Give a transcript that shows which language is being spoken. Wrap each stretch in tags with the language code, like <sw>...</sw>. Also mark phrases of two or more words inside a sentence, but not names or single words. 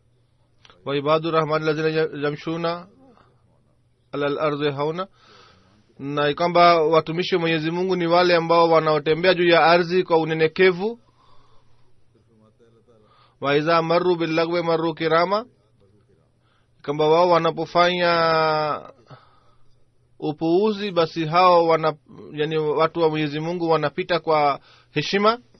<ar>وعباد الرحمن الذين يمشون على الأرض هونا,</ar> <sw>na kwamba watumishi wa Mwenyezi Mungu ni wale ambao wanaotembea juu ya ardhi kwa unyenyekevu.</sw> <ar>وإذا مروا باللغو مروا كراما,</ar> <sw>kwamba wao wanapofanya upuuzi basi hao yani watu wa Mwenyezi Mungu wanapita kwa heshima.</sw>